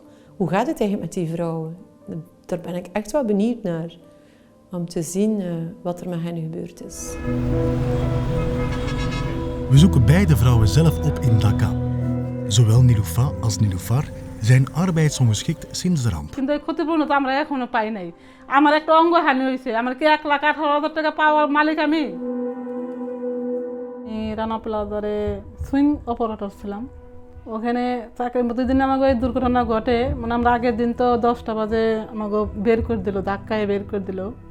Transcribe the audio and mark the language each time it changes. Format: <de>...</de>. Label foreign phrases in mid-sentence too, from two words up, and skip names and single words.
<nl>Hoe gaat het eigenlijk met die vrouwen? Daar ben ik echt wel benieuwd naar. Om te zien wat er met hen gebeurd is. We zoeken beide vrouwen zelf op in Dhaka. Zowel Niloufa als Niloufar zijn arbeidsongeschikt sinds de ramp.</nl> <bn>রানা প্লাজারে সুইং অপারেটর ছিলাম। ওখানে চাকরি প্রতিদিন আমাকে এই দুর্ঘটনা ঘটে, মানে আমরা আগের দিন তো 10টা বাজে আমাকে বের করে দিল, ধাক্কায় বের করে দিল।</bn>